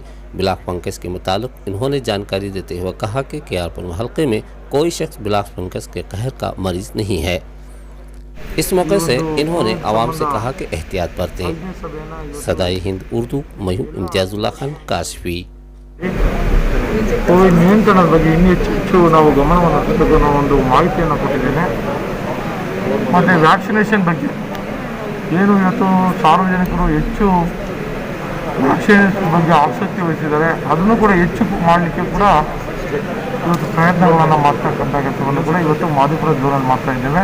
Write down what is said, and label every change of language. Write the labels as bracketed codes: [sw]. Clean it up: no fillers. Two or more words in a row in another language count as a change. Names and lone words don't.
[en] black fungus [ur] کے مطابق انہوں نے جانکاری دیتے ہوئے کہا کہ KR-پورم حلقے میں کوئی شخص [en] black fungus [ur] کے قہر کا مریض نہیں ہے. اس موقعے سے انہوں نے عوام سے کہا کہ احتیاط برتیں. صدائے ہند اردو، میں امتیاز اللہ خان کاشفی. [kn] ಕೋವಿಡ್ ನಿಯಂತ್ರಣದ ಬಗ್ಗೆ ಇನ್ನೂ ಹೆಚ್ಚು ನಾವು ಗಮನವನ್ನು ಹರಿಸಬೇಕು ಅನ್ನೋ ಒಂದು ಮಾಹಿತಿಯನ್ನು ಕೊಟ್ಟಿದ್ದೇನೆ. ಮತ್ತು ವ್ಯಾಕ್ಸಿನೇಷನ್ ಬಗ್ಗೆ ಏನು ಇವತ್ತು ಸಾರ್ವಜನಿಕರು ಹೆಚ್ಚು ವ್ಯಾಕ್ಸಿನೇಷನ್ ಬಗ್ಗೆ ಆಸಕ್ತಿ ವಹಿಸಿದ್ದಾರೆ, ಅದನ್ನು ಕೂಡ ಹೆಚ್ಚು ಮಾಡಲಿಕ್ಕೆ ಕೂಡ ಇವತ್ತು ಪ್ರಯತ್ನಗಳನ್ನು ಮಾಡ್ತಕ್ಕಂಥ ಕೆಲಸವನ್ನು ಕೂಡ ಇವತ್ತು ಮಾದಿಪುರ ಝೋನಲ್ಲಿ ಮಾಡ್ತಾ ಇದ್ದೇವೆ.